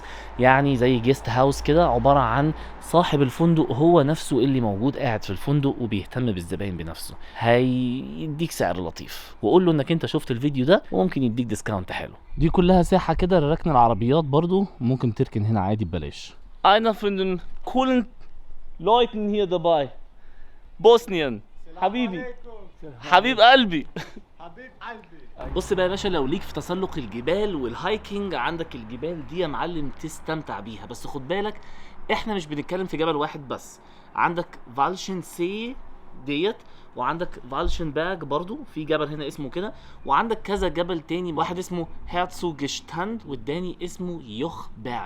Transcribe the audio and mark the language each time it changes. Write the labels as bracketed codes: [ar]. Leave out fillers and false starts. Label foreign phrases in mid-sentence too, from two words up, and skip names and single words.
[ar] يعني زي جيست هاوس كده، عباره عن صاحب الفندق هو نفسه اللي موجود قاعد في الفندق وبيهتم بالزباين بنفسه. هيديك سعر لطيف، وقول له انك انت شفت الفيديو ده وممكن يديك ديسكاونت حلو. دي كلها ساحه كده لركن العربيات، برضو ممكن تركن هنا عادي ببلاش. [de] Einer von den coolen Leuten hier dabei. Bosnien. [ar] حبيبي حبيب قلبي. حبيب قلبي. بص بقى يا باشا، لو ليك في تسلق الجبال والهايكنج، عندك الجبال دي يا معلم تستمتع بيها. بس خد بالك احنا مش بنتكلم في جبل واحد بس. عندك فالشن سي ديت، وعندك فالشن باج برضو في جبل هنا اسمه كده، وعندك كذا جبل تاني، واحد اسمه هيرتسوجشتاند والتاني اسمه يوخ باج.